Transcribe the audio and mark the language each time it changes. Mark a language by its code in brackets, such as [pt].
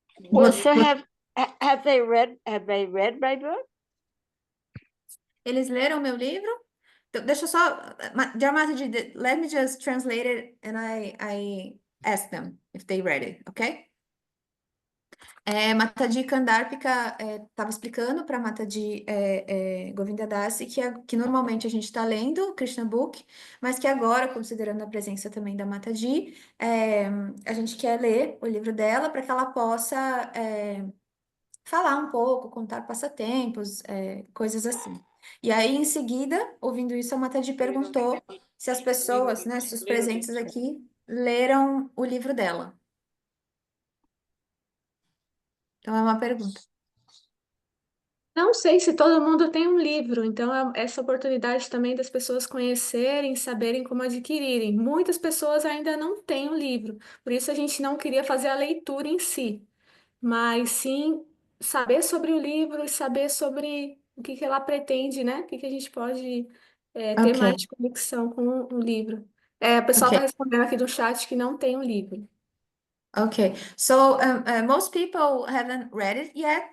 [en] Well, so have they read my book? [pt] Eles leram meu livro? Então, deixa eu só... [en] Dear Matadi, let me just translate it and I ask them if they read it, ok? [pt] Matadi Kandárpika estava explicando para Matadi Govinda Dasi que normalmente a gente está lendo o Krishna Book, mas que agora, considerando a presença também da Matadi, a gente quer ler o livro dela para que ela possa falar um pouco, contar passatempos, coisas assim. E aí, em seguida, ouvindo isso, a Matadi perguntou se as pessoas, né, se os presentes aqui leram o livro dela. Então, é uma pergunta. Não sei se todo mundo tem um livro, então essa oportunidade também das pessoas conhecerem, saberem como adquirirem. Muitas pessoas ainda não têm um livro, por isso a gente não queria fazer a leitura em si, mas sim saber sobre o livro e saber sobre o que ela pretende, né? O que a gente pode ter [en] Ok. [pt] mais de conexão com o livro. O pessoal está [en] Ok. [pt] respondendo aqui do chat que não tem um livro. [en] Okay, so most people haven't read it yet.